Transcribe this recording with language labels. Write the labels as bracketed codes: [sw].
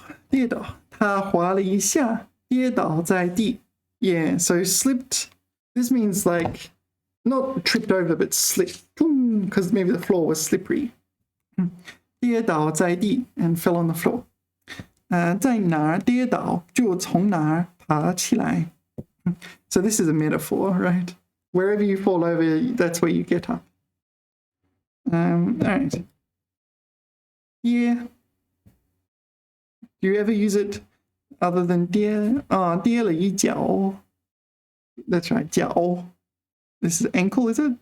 [zh] 跌倒，他滑了一下，跌倒在地。 [en] Yeah, so slipped. This means like not tripped over, but slipped, because maybe the floor was slippery. 跌倒在地 and fell on the floor. [zh] 在哪儿跌倒，就从哪儿爬起来。 [en] So this is a metaphor, right? Wherever you fall over, that's where you get up. All right. Yeah. Do you ever use it other than 跌？ [zh] 跌了一脚。 [en] That's right, 脚.This is ankle, is it?